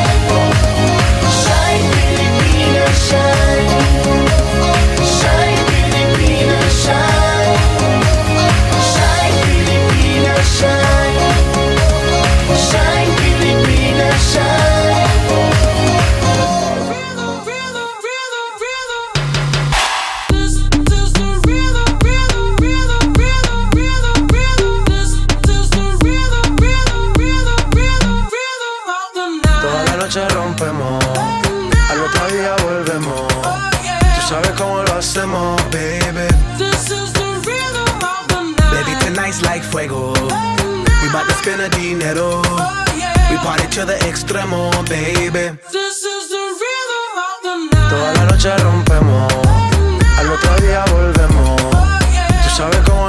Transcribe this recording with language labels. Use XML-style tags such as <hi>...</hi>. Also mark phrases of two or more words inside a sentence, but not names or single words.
<en>Shine, Pilipinas, shine. Shine, Pilipinas, shine. Shine, Pilipinas, shine. Shine, Pilipinas, shine.</en> <es>Toda la noche rompemos, al otro día volvemos. Tú sabes cómo lo hacemos, baby.</es> <en>Baby, tonight's like fuego. We bout to spend the dinero. We party to the extremo, baby.</en> <es>Toda la noche rompemos, al otro día volvemos. Tú sabes</es>